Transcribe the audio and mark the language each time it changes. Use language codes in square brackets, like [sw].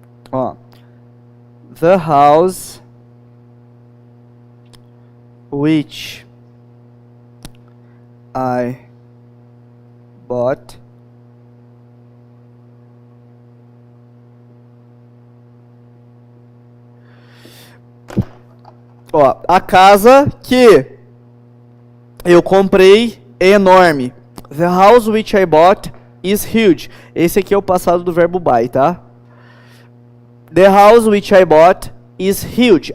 [pt] Ó. [en] The house which I bought [pt] ó, a casa que eu comprei é enorme. [en] The house which I bought is huge. [pt] Esse aqui é o passado do verbo buy, tá? [en] The house which I bought is huge.